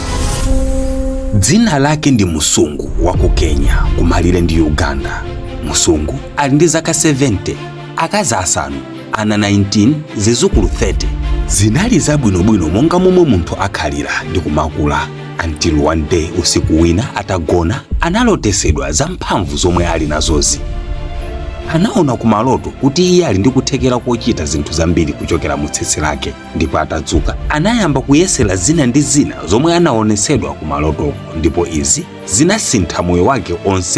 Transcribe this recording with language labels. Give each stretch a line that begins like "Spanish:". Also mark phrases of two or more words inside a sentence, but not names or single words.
Nyanja: Dzina lake ndi Musungu wa ku Kenya kumalire ndi Uganda. Musungu ali ndi zaka 70, akazi asanu, ana 19, zizukulu 30. Zinali zabwinobwino monga momwe munthu akhalira ndi kumakula,
English: until one day
Nyanja: usiku wina atagona analotesedwa za mphamvu zomwe ali nazozi. Anaona kumaloto kuti iye ali ndi kuthekera kochita zinthu zambiri kuchokera mu tsitsi lake, ndipo atadzuka anayamba kuyesera zina ndi zina zomwe anaonesedwa kumalotoko, ndipo izi zinasintha moyo wake onse.